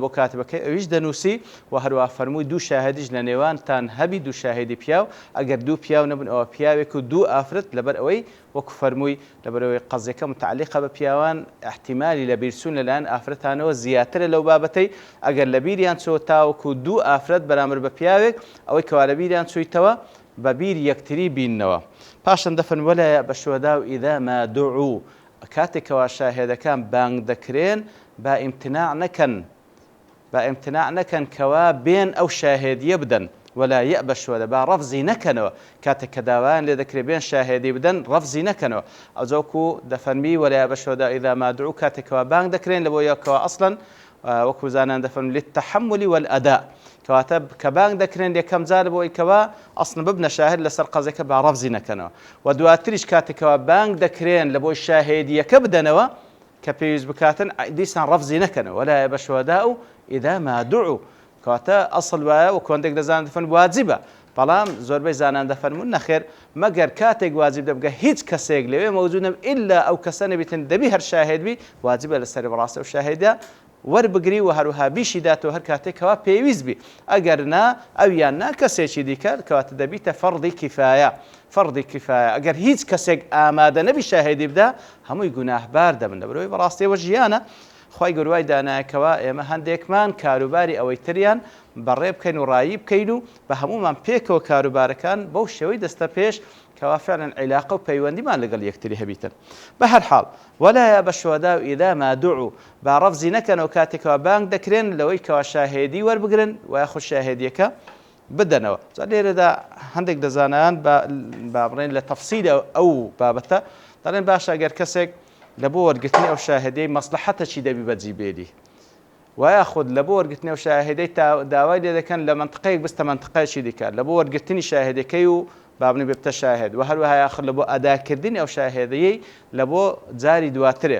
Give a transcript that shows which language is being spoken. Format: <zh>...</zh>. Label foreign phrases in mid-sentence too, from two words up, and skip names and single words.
<ckb>بۆ کاتبەکەی ئەویش دەنووسی و هەروە فەرمووی دوو شاهدیش لە نێوانتان هەبی، دوو شاهدی پیاو، ئەگەر دوو پیاو نەبن ئەوە پیاوێک و دوو ئافرەت، لەبەر ئەوەی وەکو فەرمووی لەبەرەوەی قەزێکە متعلقە بە پیاوان احتیمالی لە بیرچوون لەلایەن ئافرەتانەوە زیاترە لەو بابەتەی ئەگەر لە بیریان چۆ تاوەکو دوو ئافرەت بەرامبەر بە پیاوێک ئەوەی کەوا لە بیریان چوویتەوە بە بیر یەکتری بیننەوە. پاشان دەفەرمێ</ckb> <ar>وەلا بەشوەدا و ئیذا ما دوعوا،</ar> <ckb>کاتێکەوە شاهێدەکان بانگ دەکرێن با ئیمتناع نەکەن کەوا بێن ئەو شاهێدیە بدەن.</ckb> <ar>ولا يأبى الشهداء</ar> <ckb>با ڕەفزی نەکەنەوە کاتێک کە داوایان لێ دەکرێت بێن شاهێدی بدەن ڕەفزی نەکەنەوە. ئەو جۆکو دەفەرمی</ckb> <ar>ولا يأبى الشهداء إذا ما دعوا</ar> <ckb>کاتێکەوە بانگ دەکرێن لە بۆ یەکەوە ئەسڵەن وەکو زانان دەفەرمێن</ckb> <ar>للتحمل والأداء،</ar> <ckb>کەواتە کە بانگ دەکرێن یەکەم جار بۆ ئەوەی ئەسڵن ببنە شاهد لەسەر قەزەکە با ڕەفزی نەکەنەوە و دواتریش کاتێکەوە بانگ دەکرێن لە بۆی شاهێدیەکە بدەنەوە کە پێویست بکاتن دیسان ڕەفزی نەکەنەوە.</ckb> <ar>ولا يأبى الشهداء إذا ما دعوا،</ar> <ckb>کەواتە ئەسڵ وایە و کۆندێک دەزانن دەفەرمون واجبە، بەڵام زۆربەی زانان دەفەرمون نەخێر مەگەر کاتێک واجب دەبگە هیچ کەسێک لەوێ مەوجود نەبێت ئیلا ئەو کەسە نەبێتن دەبی هەر شاهد بی، واجبە لەسەر بەڕاستە و شاهێدە وەربگری و هەروها بیشی داتەوە هەر کاتێکەوە پێویست بی، ئەگەر نا ئەویان نا کەسێکی دیکە کەواتە دەبیتە فەرضی کیفایە. فەرضی کیفایە ئەگەر هیچ کەسێک ئامادە نەبی شاهێدی بدا هەمووی گوناهبار دەبن. لەبەرەوەی بەڕاستیەوە ژیانە خوای گەورەی دانایەکەوە ئێمە هەندێکمان کاروباری ئەوەی تریان بەڕێ بکەین و ڕایی بکەین و بە هەمومان پێکەوە کاروبارەکان بەو شێوەی دەستە پێش کەوا فعلاً عیلاقە و پەیوەندیمان لەگەڵ یەکتری هەبیتن. بە هەر حاڵ</ckb> <ar>ولا يأبى الشهداء إذا ما دعوا،</ar> <ckb>با ڕەفزی نەکەنەوە کاتێکەوە بانگ دەکرێن لەوەی کەوا شاهێدی وەربگرن و یاخود شاهێدیەکە بدەنەوە. لێرەدا هەندێک دەزانان با بڕێن لە تەفسیل ئەو بابەتە دەڵێن باشە ئەگەر کەسێک لە بۆ وەرگرتنی ئەو شاهدەی مەسلحەتەکی دەبی بەجیبێری و یاخود لە بۆ وەرگرتنی ئەو شاهدەی داوای لێ دەکەن لە منطقەیەک بستە منطقەیەکی دیکە لە بۆ وەرگرتنی شاهدەکەی و بابنی بێتە شاهد و هەروەها یاخود لە بۆ ئەداکردنی ئەو شاهدەیەی لە بۆ جاری دواترێ.</ckb>